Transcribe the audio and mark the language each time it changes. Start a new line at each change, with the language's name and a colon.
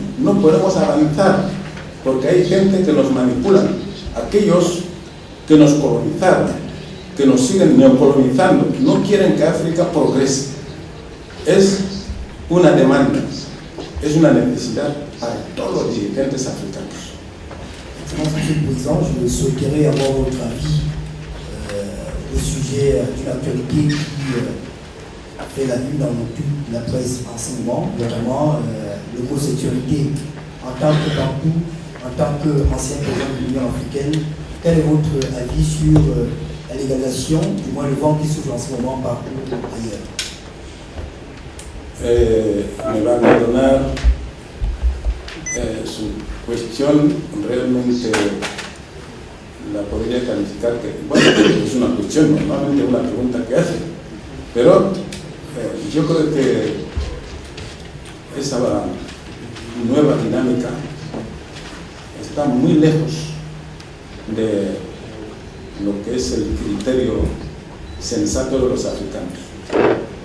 Spanish: No podemos avanzar porque hay gente que nos manipula. Aquellos que nos colonizaron, que nos siguen neocolonizando, no quieren que África progrese. Es una demanda, es una necesidad para todos los dirigentes africanos.
French: Monsieur le Président, je souhaiterais avoir votre avis au sujet d'une actualité qui fait la une dans toute la presse en ce moment, notamment l'homosexualité. En tant que Bantou, en tant qu'ancien président de l'Union africaine, quel est votre avis sur la légalisation, du moins le vent qui souffle en ce moment partout ailleurs?
Spanish: Me va a perdonar su cuestión, realmente la podría calificar que, bueno, es una cuestión, normalmente una pregunta que hace, pero yo creo que esa nueva dinámica está muy lejos de lo que es el criterio sensato de los africanos.